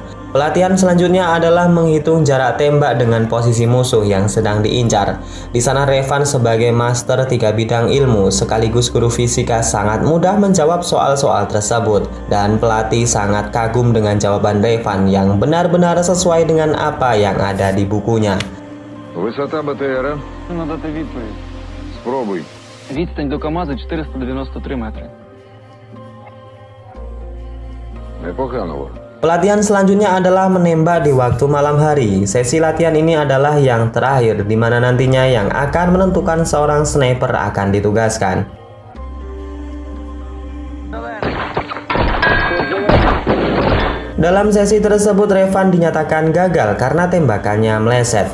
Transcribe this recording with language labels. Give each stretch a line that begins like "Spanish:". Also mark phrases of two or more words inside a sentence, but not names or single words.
Indonesian: Pelatihan selanjutnya adalah menghitung jarak tembak dengan posisi musuh yang sedang diincar. Di sana Revan sebagai master 3 bidang ilmu sekaligus guru fisika sangat mudah menjawab soal-soal tersebut. Dan pelatih sangat kagum dengan jawaban Revan yang benar-benar sesuai dengan apa yang ada di bukunya.
Russian: Высота БТРа.
Ukrainian: Надо відповідь. Спробуй. Відстань до КАМАЗа 493 метри. Непогано.
Indonesian: Pelatihan selanjutnya adalah menembak di waktu malam hari. Sesi latihan ini adalah yang terakhir, di mana nantinya yang akan menentukan seorang sniper akan ditugaskan. Dalam sesi tersebut, Revan dinyatakan gagal karena tembakannya meleset.